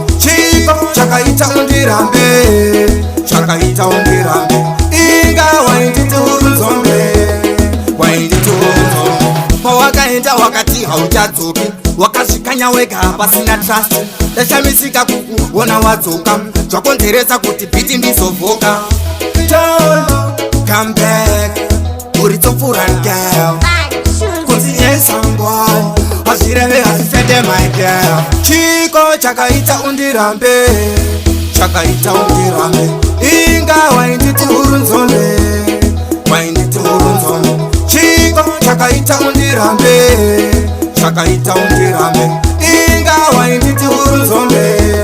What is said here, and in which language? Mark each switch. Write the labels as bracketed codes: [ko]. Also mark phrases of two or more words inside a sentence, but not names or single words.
[sn] Chiko chakaita undirambe, chakaita undirambe. Inga wainditi huru nzombe, wainditi huru nzombe. Pawakaenda wakati hauchadzoki, wakazvikanya wega pasina trust. Ndashamisika kukuona wadzoka, zvakonzeresa kuti bhiti ndizovhoka. [en] Don't come back. [sn] Uri tsopfura, girl. [en] Kunzi yes, I'm boy. [sn] Hazvireve, hazvifete, [en] my girl. [sn] Chiko chakaita undirambe. Chakaita undirambe. Inga wainditi uri nzombe. Wainditi uri nzombe. Chiko chakaita undirambe. Chakaita undirambe. Inga wainditi uri nzombe.